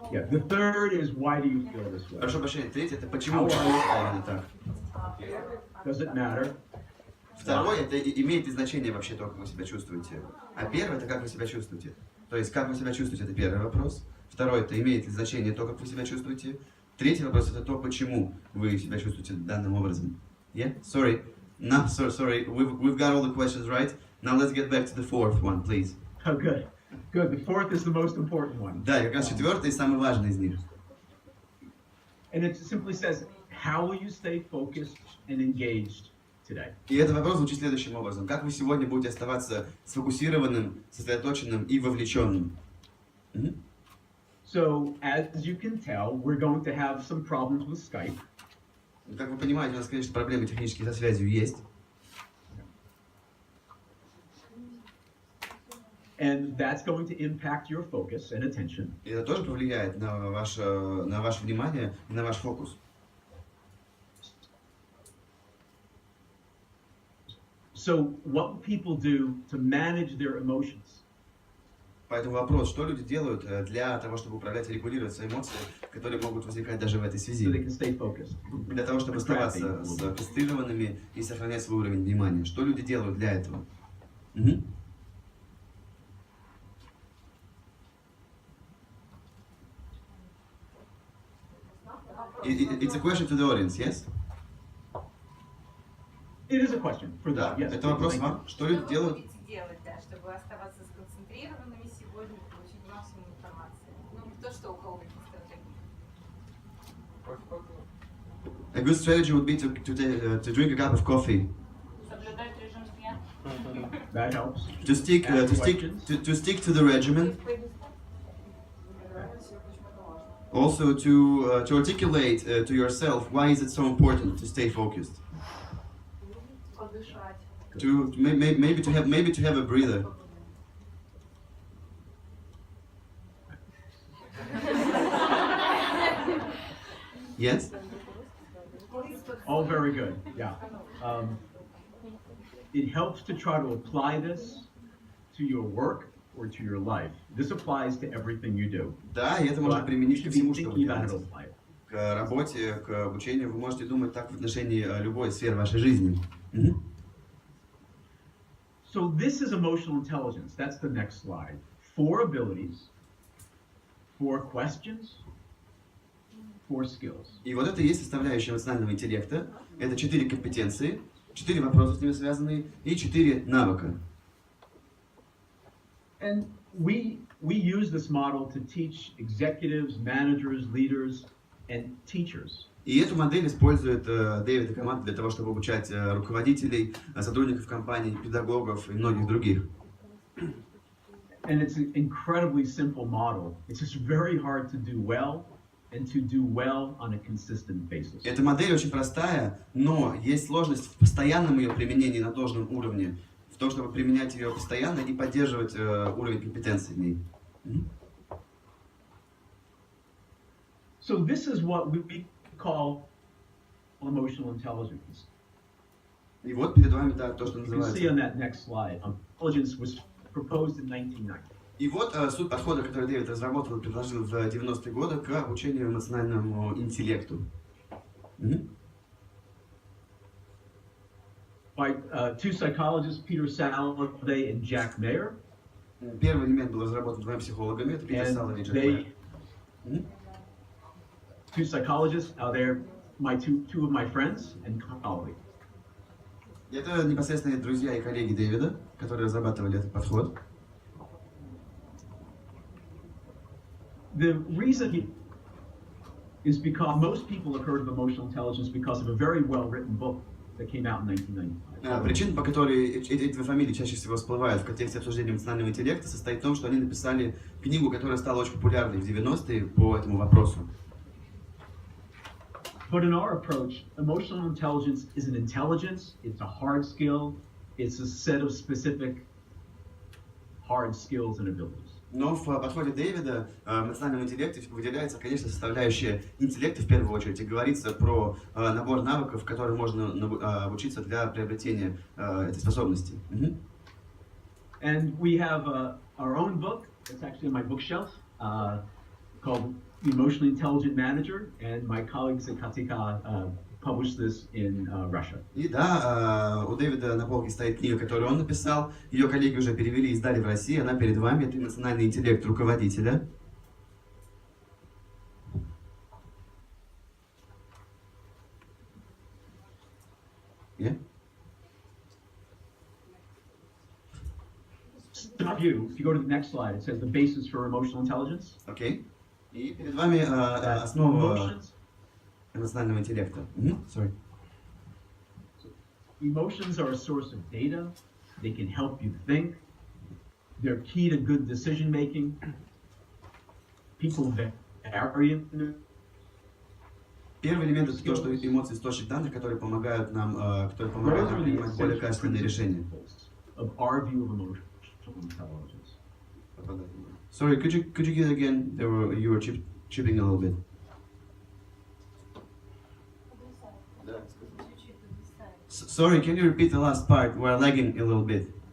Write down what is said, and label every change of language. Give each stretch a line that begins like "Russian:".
English: The third is, why do you feel this way?
Russian: Прошу прощения, третий это почему вы именно так?
English: Does it matter?
Russian: Второе, это имеет ли значение вообще то, как вы себя чувствуете. А первое, это как вы себя чувствуете. То есть, как вы себя чувствуете, это первый вопрос. Второе, это имеет ли значение то, как вы себя чувствуете. Третий вопрос, это то, почему вы себя чувствуете данным образом.
English: Yeah? Sorry. No, sorry. We've got all the questions right. Now let's get back to the fourth one, please. Oh, good. Good. The fourth is the most important one.
Russian: Да, как раз четвертый и самый важный из них.
English: And it simply says, how will you stay focused and engaged today?
Russian: И этот вопрос звучит следующим образом. Как вы сегодня будете оставаться сфокусированным, сосредоточенным и вовлеченным?
English: So, as you can tell, we're going to have some problems with Skype.
Russian: Как вы понимаете, у нас, конечно, проблемы технические со связью есть.
English: And that's going to impact your focus and attention.
Russian: И это тоже повлияет на ваше внимание и на ваш фокус.
English: So, what people do to manage their emotions?
Russian: Поэтому вопрос, что люди делают для того, чтобы управлять и регулировать свои эмоции, которые могут возникать даже в этой связи.
English: So they can stay focused.
Russian: Для того, чтобы оставаться сконцентрированными и сохранять свой уровень внимания. Что люди делают для этого?
English: It's a question to the audience, yes? It is a question for
Russian: Да,
English: them. Yes.
Russian: это вопрос вам. Что люди делают? Делать, да, чтобы оставаться сконцентрированными сегодня и получить максимум информации. Ну, кто что, у кого какие стратегии?
English: A good strategy would be to drink a cup of coffee.
Russian: Соблюдать режим дня.
English: That helps. To stick to the regimen. Also to articulate to yourself why is it so important to stay focused. To maybe to have a breather. Yes. All very good. Yeah. It helps to try to apply this to your work or to your life. This applies to everything you do.
Russian: Да, и это можно применить ко всему, что вы
English: Thinking about it
Russian: делаете.
English: applied.
Russian: К работе, к обучению вы можете думать так в отношении любой сферы вашей жизни.
English: So this is emotional intelligence. That's the next slide. 4 abilities, 4 questions, 4 skills.
Russian: И вот это и есть составляющая эмоционального интеллекта. Это 4 компетенции, 4 вопроса с ними связанные и 4 навыка.
English: And we use this model to teach executives, managers, leaders, and teachers.
Russian: И эту модель использует Дэвид и команда для того, чтобы обучать руководителей, сотрудников компаний, педагогов и многих других.
English: And it's an incredibly simple model. It's just very hard to do well and to do well on a consistent basis.
Russian: Эта модель очень простая, но есть сложность в постоянном ее применении на должном уровне, в том, чтобы применять ее постоянно и поддерживать уровень компетенции в ней.
English: So this is what we call emotional intelligence.
Russian: И вот перед вами то, что
English: You can see on that next slide. Intelligence was proposed in 1990.
Russian: И вот суть подхода, который Дэвид разработал и предложил в 90-е годы к обучению эмоциональному интеллекту.
English: By 2 psychologists, Peter Salovey and Jack Mayer.
Russian: Первый элемент был разработан 2 психологами, это Питер Саловей и Джек Мэйер.
English: 2 psychologists, they're two of my friends and colleagues.
Russian: Это непосредственно друзья и коллеги Дэвида, которые разрабатывали этот подход.
English: The reason is because most people have heard of emotional intelligence because of a very well-written book that came out in 1995.
Russian: Причина, по которой эти 2 фамилии чаще всего всплывают в контексте обсуждения эмоционального интеллекта, состоит в том, что они написали книгу, которая стала очень популярной в 90-е по этому вопросу.
English: But in our approach, emotional intelligence is an intelligence, it's a hard skill, it's a set of specific hard skills and abilities.
Russian: Но в подходе Дэвида в эмоциональном интеллекте выделяется, конечно, составляющая интеллекта в первую очередь. И говорится про набор навыков, которые можно обучиться для приобретения этой способности.
English: And we have our own book, it's actually on my bookshelf, called The Emotionally Intelligent Manager, and my colleague Zekatika published this in Russia.
Russian: И да, у Дэвида на полке стоит книга, которую он написал. Ее коллеги уже перевели и издали в России. Она перед вами. Это эмоциональный интеллект руководителя.
English: Yeah? If you go to the next slide, it says the basis for emotional intelligence.
Russian: Окей. И перед вами основа эмоционального интеллекта.
English: Sorry. Emotions are a source of data. They can help you think. They're key to good decision making. people vary in
Russian: Первый элемент это то, что эмоции источник данных, которые помогают нам принимать более качественные решения.
English: of our view of emotional intelligence. Sorry, could you get again? You were chipping a little bit. Sorry, can you repeat the last part? We're lagging a little bit.